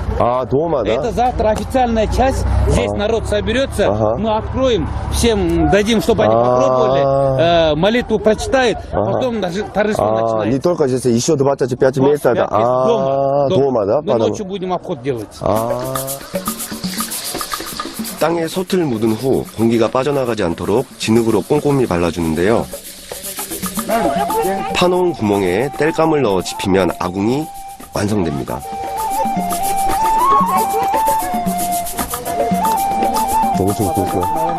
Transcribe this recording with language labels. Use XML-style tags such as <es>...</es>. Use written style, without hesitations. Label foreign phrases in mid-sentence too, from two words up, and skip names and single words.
<ru>А, дома, да? Это завтра официальная часть. Здесь народ соберется. Мы откроем, всем дадим, чтобы они попробовали. Молитву прочитают, потом даже торжество начинается. Не только здесь, еще 25 мест. Дома, да? Мы ночью будем обход делать.</ru> <ko>땅에 솥을 묻은 후 공기가 빠져나가지 않도록 진흙으로 꼼꼼히 발라주는데요. 파놓은 구멍에 땔감을 넣어 집히면 아궁이 완성됩니다. 엄청 굵다.</ko>